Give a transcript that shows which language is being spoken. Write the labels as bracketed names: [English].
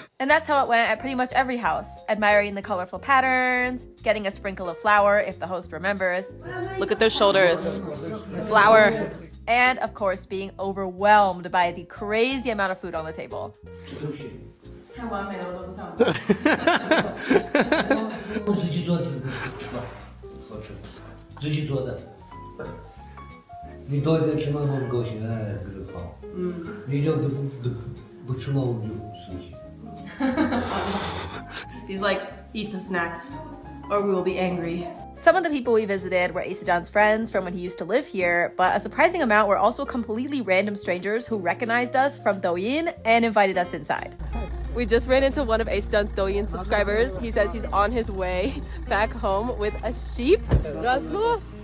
[English] And that's how it went at pretty much every house, admiring the colorful patterns, getting a sprinkle of flour if the host remembers. Look at those shoulders. Flour. And of course, being overwhelmed by the crazy amount of food on the table. [Chinese] 自己做的，你多一点吃嘛，我们高兴，哎，这个好。你就不吃嘛，我们就生气。 [English] He's like, eat the snacks or we will be angry. Some of the people we visited were Asejan's friends from when he used to live here, but a surprising amount were also completely random strangers who recognized us from Douyin and invited us inside. We just ran into one of Asejan's Douyin subscribers. He says he's on his way back home with a sheep. Rasmo?